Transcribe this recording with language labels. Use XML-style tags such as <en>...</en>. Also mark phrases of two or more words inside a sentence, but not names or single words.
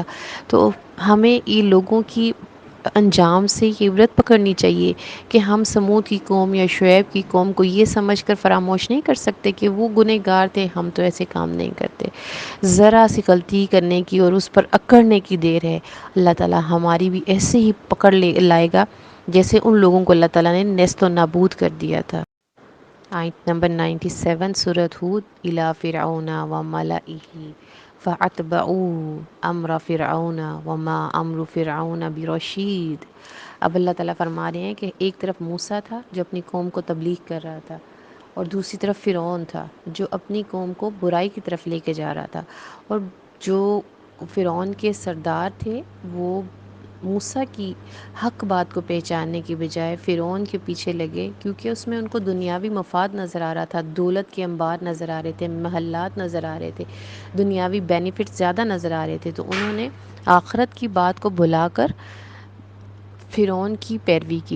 <ur>تو ہمیں یہ لوگوں کی انجام سے یہ عبرت پکڑنی چاہیے کہ ہم سمود کی قوم یا شعیب کی قوم کو یہ سمجھ کر فراموش نہیں کر سکتے کہ وہ گنہگار تھے، ہم تو ایسے کام نہیں کرتے۔ ذرا سی غلطی کرنے کی اور اس پر اکڑنے کی دیر ہے، اللہ تعالیٰ ہماری بھی ایسے ہی پکڑ لائے گا جیسے ان لوگوں کو اللہ تعالیٰ نے نیست و نابود کر دیا تھا۔ آیت نمبر 97 سورۃ ہود،</ur> <ar>الی فرعون و ملئہ فَأَتْبَعُوا أَمْرَ فِرْعَوْنَ وَمَا أَمْرُ فِرْعَوْنَ بِرَشِيدٍ۔</ar> <ur>اب اللہ تعالیٰ فرما رہے ہیں کہ ایک طرف موسیٰ تھا جو اپنی قوم کو تبلیغ کر رہا تھا، اور دوسری طرف فرعون تھا جو اپنی قوم کو برائی کی طرف لے کے جا رہا تھا، اور جو فرعون کے سردار تھے وہ موسیٰ کی حق بات کو پہچاننے کی بجائے فرعون کے پیچھے لگے، کیونکہ اس میں ان کو دنیاوی مفاد نظر آ رہا تھا، دولت کے انبار نظر آ رہے تھے، محلات نظر آ رہے تھے، دنیاوی بینیفٹ زیادہ نظر آ رہے تھے، تو انہوں نے آخرت کی بات کو بھلا کر فرعون کی پیروی کی۔</ur>